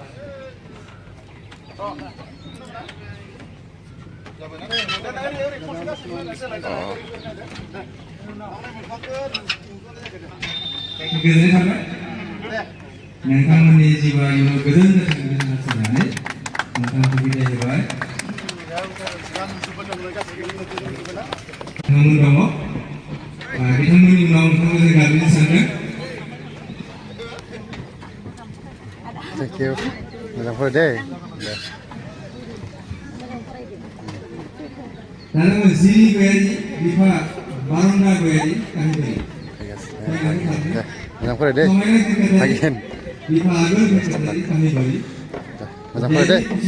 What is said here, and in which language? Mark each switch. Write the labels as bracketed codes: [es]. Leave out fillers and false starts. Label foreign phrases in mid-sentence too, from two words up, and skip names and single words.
[brx] गोजोननाय थाबाय नोंथांमोननि जिउआ इयुनाव गोजोन हास्थायनानै नोंथांखौ बिदाय होबाय। नोंथांमोन दङ बिथांमोननि उनाव नोंथांखौ जों गाबज्रिनो सानदों। [en] Thank you. [brx] Moजां फराय दे। दाना जि गयारि बिफा बारन्दा गयारि काहिबारि मोजां फराय दे। हागोन। बिफा आगोल काहिबारि मोजां फराय दे।